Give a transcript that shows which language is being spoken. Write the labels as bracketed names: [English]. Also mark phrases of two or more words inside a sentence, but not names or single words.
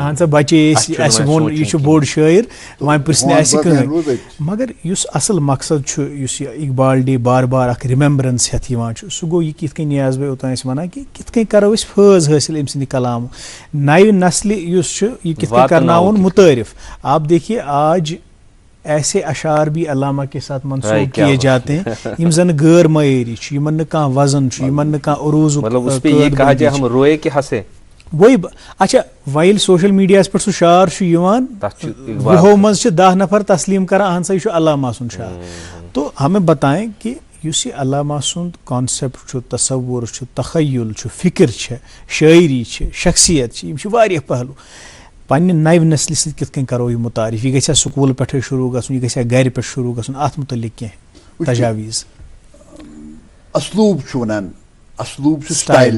[Kashmiri] اہن سا بچے أسۍ اَسہِ ووٚن یہِ چھُ بوٚڑ شٲعر وۄنۍ پرژھِ نہٕ اَسہِ کٕہٕنۍ مگر یُس اصل مقصد چھُ یُس یہِ اقبال ڈے بار بار اکھ رِمیمبرنس ہٮ۪تھ یِوان چھُ سُہ گوٚو یہِ کِتھ کٔنۍ نیاز بھائی اوٚتام ٲسۍ ونان کہ کِتھ کٔنۍ کرو أسۍ فٲض حٲصِل أمۍ سٕنٛدِ کلامہٕ نَوِ نسلہِ یُس چھُ یہِ کِتھ کٔنۍ کرناوُن مُتعارف [Urdu] آپ دیکھیے آج ایسے اشعار بھی علامہ کے ساتھ منسوب کیے جاتے ہیں [Kashmiri] یم زن غیر معیاری چھِ یمن نہٕ کانٛہہ وزن چھُ یمن نہٕ کانٛہہ عروٗضُک وہی اچھا وۄنۍ سوشل میڈیاہس پٮ۪ٹھ سُہ شعار چھُ یِوان وُہو منٛز چھِ 10 نفر تسلیٖم کران اہن سا یہِ چھُ علامہ سُنٛد شعار [Urdu] تو ہمیں بتائیں کہ [Kashmiri] یُس یہِ علامہ سُنٛد کانسیپٹ چھُ تصوُر چھُ تخیل چھُ فکر چھِ شٲعری چھِ شخصیت چھِ یِم چھِ واریاہ پہلوٗ پننہِ نَوِ نسلہِ سۭتۍ کِتھ کٔنۍ کرو یہِ مُتعارف یہِ گژھِ سکوٗل پٮ۪ٹھے شروٗع گژھُن یہِ گژھِ گرِ پٮ۪ٹھ شروٗع گژھُن اتھ متعلق کینٛہہ تجاویٖز اسلوٗب چھُ ونان اسلوٗب چھُ سٹایل